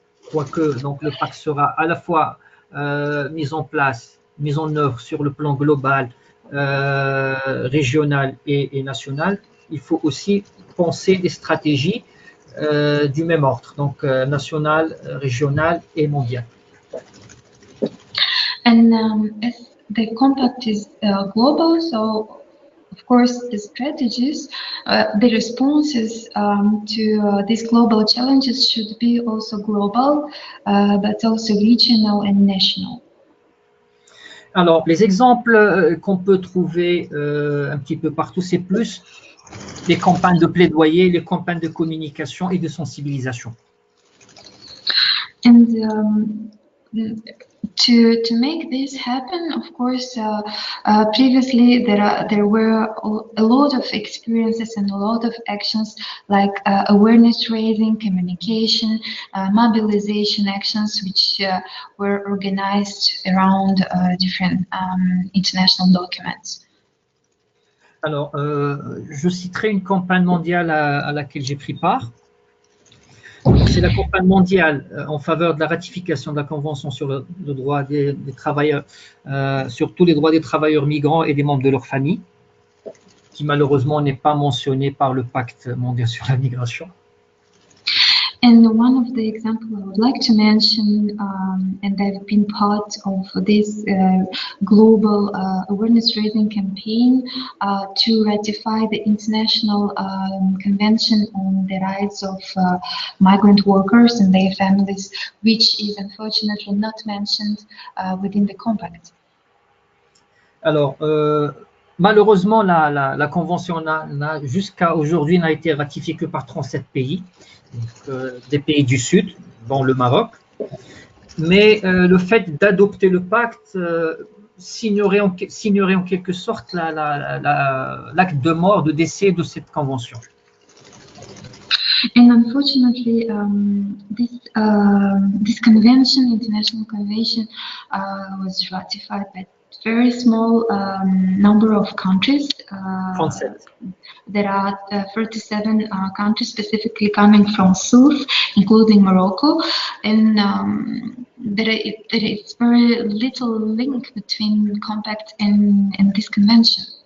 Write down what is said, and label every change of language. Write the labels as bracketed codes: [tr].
[fr] Quoique donc, le pacte sera à la fois mis en place, mis en œuvre sur le plan global, régional et national, il faut aussi penser des stratégies du même ordre, donc national, régional et mondial. [en] And as the compact is global, so of course the strategies, the responses to these global challenges should be also global, but also regional and national. [fr] Alors, les exemples qu'on peut trouver un petit peu partout, c'est plus les campagnes de plaidoyer, les campagnes de communication et de sensibilisation. [en] And to make this happen, of course, previously there were a lot of experiences and a lot of actions like awareness raising, communication, mobilization actions, which were organized around different international documents. [fr] Alors, je citerai une campagne mondiale à laquelle j'ai pris part. C'est la campagne mondiale en faveur de la ratification de la Convention sur le droit des travailleurs, sur tous les droits des travailleurs migrants et des membres de leur famille, qui malheureusement n'est pas mentionnée par le Pacte mondial sur la migration. [en] And one of the examples I would like to mention, and I've been part of this global awareness-raising campaign to ratify the International Convention on the Rights of Migrant Workers and their families, which is unfortunately not mentioned within the compact. [fr] Alors, malheureusement, la Convention jusqu'à aujourd'hui n'a été ratifiée que par 37 pays. Des pays du Sud, dont le Maroc. Mais le fait d'adopter le pacte signerait en quelque sorte l'acte de mort, de décès de cette convention. [en] And unfortunately, this convention, international convention, was ratified by very small number of countries. 37. There are 37 countries specifically coming from South, including Morocco, and there is very little link between the compact and this convention.